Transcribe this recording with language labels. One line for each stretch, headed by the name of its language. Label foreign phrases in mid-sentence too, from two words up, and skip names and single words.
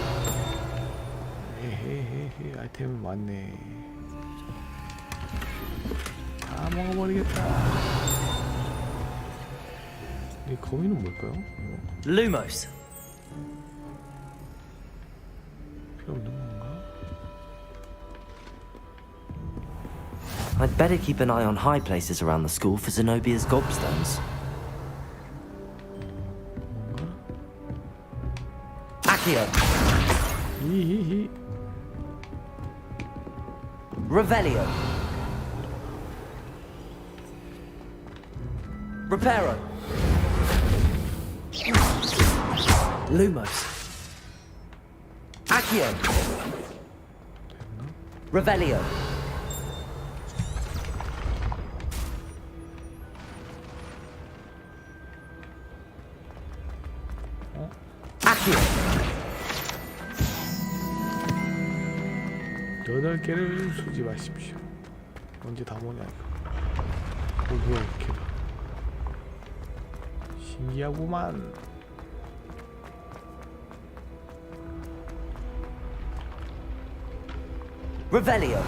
Korean: 헤헤헤헤. 아이템이 많네. 다 먹어버리겠다. 이 거미는 뭘까요? Lumos. 필요 없는 건가?
English: I'd better keep an eye on high places around the school for Zenobia's gobstones.
Korean: Accio. 히히히. Revelio. Reparo. Lumos. Accio. Revelio. Accio. 8개를 수집하십시오. 언제 다 모냐 이거. 뭐야 이렇게 신기하구만. Revelio.